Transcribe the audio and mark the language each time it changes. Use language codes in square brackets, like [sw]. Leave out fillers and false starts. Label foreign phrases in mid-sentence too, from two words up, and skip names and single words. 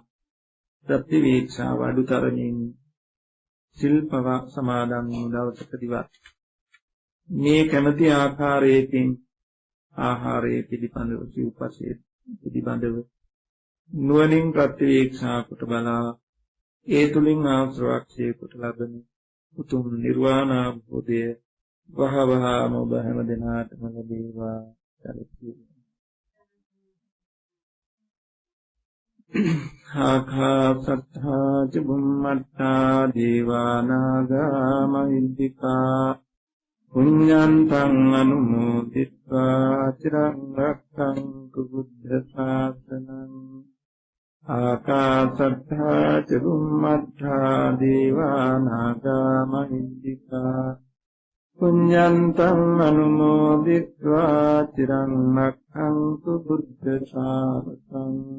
[si] ප්‍රතිවේක්ෂාව අඩුතරමින් සිල්පව සමාදන් වූ දවසකදීවත් මේ කැමැති ආකාරයෙන් ආහාරයේ පිළිබඳව සිව්පසයේ පිළිබඳව නුවණින් ප්‍රතිවේක්ෂා කොට බලා ඒ තුලින් ආශ්‍රවක්ෂය කොට ලබන උතුම් නිර්වාණ අවබෝධය වහවහාම ඔබ හැම දිනාටම ලැබේවා. [pi] ආකාසත්තා ච බුම්මත්තා දේවානාගා මහිද්దికා පුඤ්ඤන්තං අනුමෝදිත්වා චිරං රක්ඛන්තු බුද්ධ ශාසනං ආකාසත්තා ච බුම්මත්තා දේවා නාග මහින්దికා පුඤ්ඤන්තං අනුමෝදිत्वा චිරං රක්ඛන්තු බුද්ධ ශාසනං